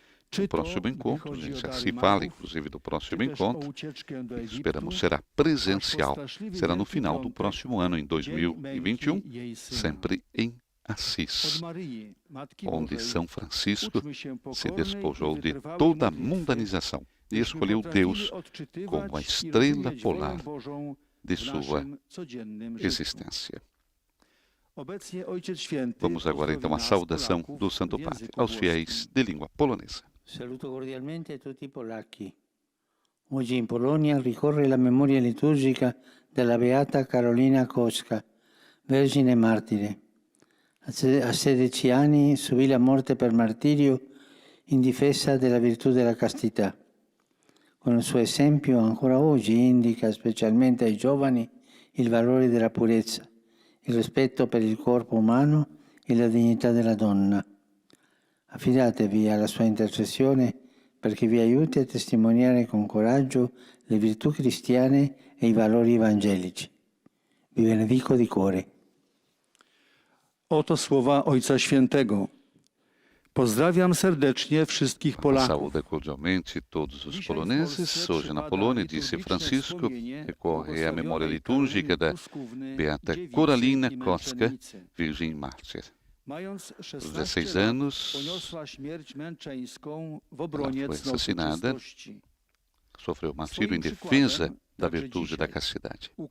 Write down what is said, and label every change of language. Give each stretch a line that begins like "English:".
Portuguese: O próximo encontro, a gente já se fala, inclusive, do próximo encontro, esperamos será presencial, será no final do próximo ano, em 2021, sempre em Assis, onde São Francisco se despojou de toda a mundanização e escolheu Deus como a estrela polar de sua existência. Vamos agora então à saudação do Santo Padre aos fiéis de língua polonesa.
Italian: Saluto cordialmente a tutti i polacchi. Oggi in Polonia ricorre la memoria liturgica della Beata Karolina Kocka, vergine martire. A 16 anni subì la morte per martirio in difesa della virtù della castità. Con il suo esempio ancora oggi indica specialmente ai giovani il valore della purezza, il rispetto per il corpo umano e la dignità della donna. Affidatevi alla sua intercessione perché vi aiuti a testimoniare con coraggio le virtù cristiane e i valori evangelici. Vi benedico di cuore.
Polish: Oto słowa Ojca Świętego. Pozdrawiam serdecznie wszystkich Polaków.
Portuguese: Saúde cordialmente todos os poloneses. Hoje na Polônia, disse Francisco, recorre à memória litúrgica da Beata Karolina Kocka, Virgem Mártir. Aos 16 anos, ela foi assassinada, sofreu martírio em defesa da virtude da castidade.